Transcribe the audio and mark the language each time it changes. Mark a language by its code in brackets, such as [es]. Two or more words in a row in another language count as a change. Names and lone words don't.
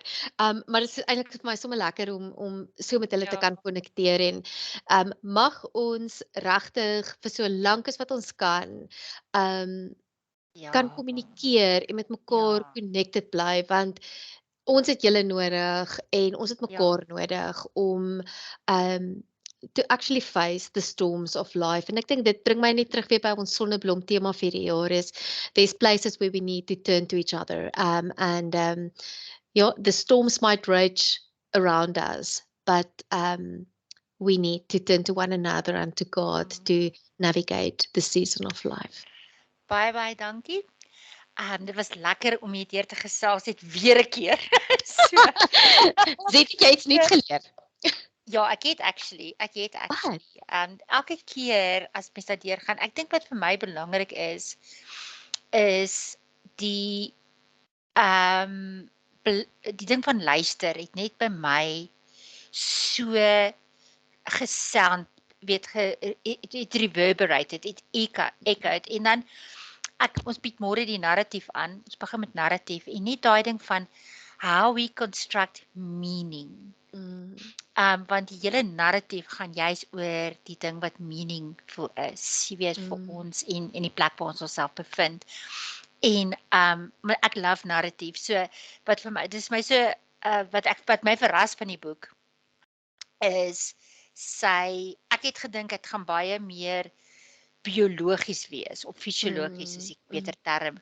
[af] Maar dit is eintlik vir my sommer lekker om so met hulle te kan konnekteer en mag ons regtig vir so lank as wat ons kan kommunikeer en met mekaar connected bly, want ons het julle nodig en ons het mekaar nodig om [en] to actually face the storms of life. [af] En ek dink dit bring my net terug weer by ons sonneblom tema vir die jaar is, [en] there's places where we need to turn to each other. Yeah, the storms might rage around us, but we need to turn to one another and to God to navigate the season of life. [af] Baie dankie. Dit was lekker om hier deur te gesels het weer 'n keer. So, Zet jy iets nuuts geleer? ja, ek het actually. Wat? Elke keer as mens daar deurgaan, ek dink wat vir my belangrik is die die ding van luister het net by my so gesound, het reverberated, het echoed en dan ons bied môre die narratief aan. Ons begin met narratief en nie daai ding van [en] how we construct meaning. [af] Want die hele narratief gaan juis oor die ding wat meaningful is, jy weet, vir ons en die plek waar ons onsself bevind. En maar ek love narratief. So wat vir my, dis my so wat my verras van die boek is ek het gedink dit gaan baie meer biologies wees of fisiologies is 'n beter term.